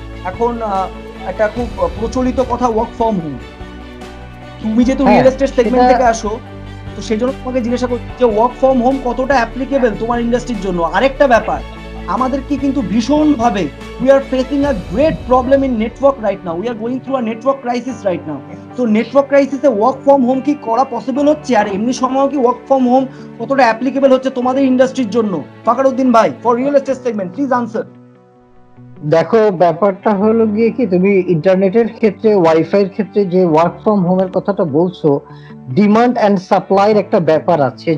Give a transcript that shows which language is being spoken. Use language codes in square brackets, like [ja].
[bn] এখন একটা খুব প্রচলিত কথা ওয়ার্ক ফ্রম হোম। তুমি যেহেতু রিয়েল এস্টেট সেগমেন্ট থেকে আসো, তো সেজন্য তোমাকে জিজ্ঞাসা করছি যে ওয়ার্ক ফ্রম হোম কতটা অ্যাপ্লিকেবল তোমার ইন্ডাস্ট্রির জন্য। আরেকটা ব্যাপার, আমাদেরকে কিন্তু ভীষণ ভাবে [en] we are facing a great problem in network right now. We are going through a network crisis right now. So network crisis [bn] A work from home কি করা পসিবল হচ্ছে? আর এমনি সময় কি ওয়ার্ক ফ্রম হোম কতটা অ্যাপ্লিকেবল হচ্ছে তোমাদের ইন্ডাস্ট্রির জন্য? [en] ফাকারউদ্দিন ভাই, for real estate segment please answer. [bn] দেখো, ব্যাপারটা হলো গিয়ে কি, তুমি ইন্টারনেটের ক্ষেত্রে, ওয়াইফাইয়ের ক্ষেত্রে যে ওয়ার্ক ফ্রম হোমের কথাটা বলছো, ডিমান্ড অ্যান্ড সাপ্লাইয়ের একটা ব্যাপার আছে।